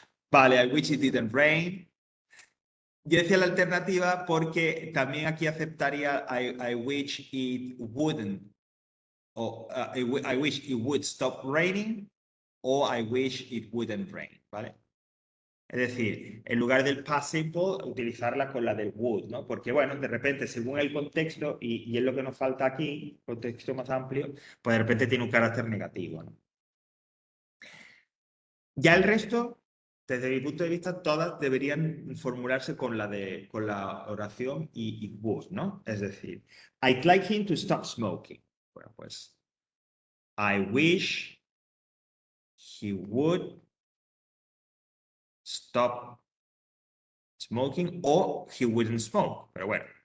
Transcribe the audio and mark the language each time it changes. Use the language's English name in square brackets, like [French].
[English] Vale, I wish it didn't rain. [Spanish] Yo decía la alternativa porque también aquí aceptaría [English] I wish it wouldn't. O I wish it would stop raining o I wish it wouldn't rain, ¿vale? [Spanish] Es decir, en lugar del past simple, utilizarla con la del would, ¿no? Porque, bueno, de repente, según el contexto, y es lo que nos falta aquí, contexto más amplio, pues de repente tiene un carácter negativo, ¿no? Ya el resto, desde mi punto de vista, todas deberían formularse con la oración y would, ¿no? Es decir, [English] I'd like him to stop smoking. [Spanish] Bueno, pues, [English] I wish he would stop smoking or he wouldn't smoke. [Spanish] Pero bueno.